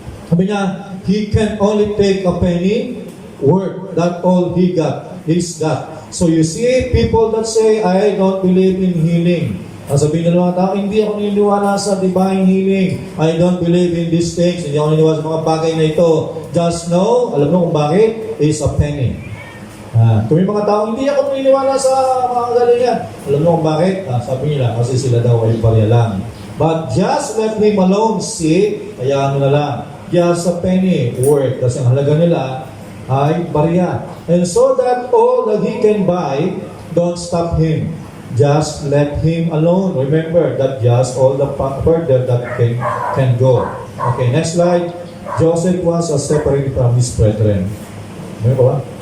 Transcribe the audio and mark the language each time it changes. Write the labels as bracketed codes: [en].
[tl] Sabi niya, [en] He can only take a penny worth. That all He got. He's got. So you see, people that say, I don't believe in healing. [tl] Ang sabihin ng mga tao, hindi ako naniniwala sa divine healing. [en] I don't believe in these things. [tl] Hindi ako naniniwala sa mga bagay na ito. [en] Just know, [tl] alam mo kung bakit? [en] It's a penny. [tl] Kung yung mga tao, hindi ako naniniwala sa mga galingan. Alam mo kung bakit? Sabi nila, kasi sila daw ay barya lang. [en] But just let him alone, see, [tl] kaya ano na lang, [en] just a penny worth. [tl] Kasi ang halaga nila ay barya. [en] And so that all that he can buy, don't stop him. Just let him alone. Remember that just all the further that can go. Okay, next slide. Joseph was separated from his brethren. Remember ba?